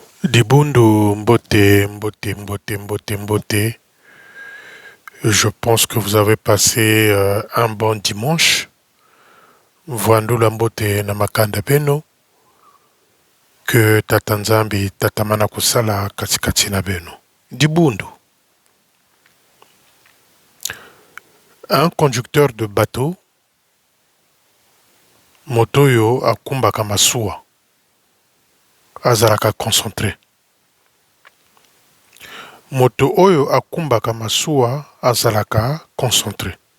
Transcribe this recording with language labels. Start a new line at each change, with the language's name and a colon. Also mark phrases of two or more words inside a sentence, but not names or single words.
Kongo: Dibundu Mbote, Mbote, Mbote, Mbote, Mbote.
French: Je pense que vous avez passé un bon dimanche.
Kongo: Vandula Mbote Namakanda Beno. Que Tatanzambi Tatamana Kusala Katikatina Beno. Dibundu.
French: Un conducteur de bateau,
Lingala: Motoyo Akumba Kamasua, Azaraka concentré. Moto Oyo Akumba Kamasua, Azaraka concentré.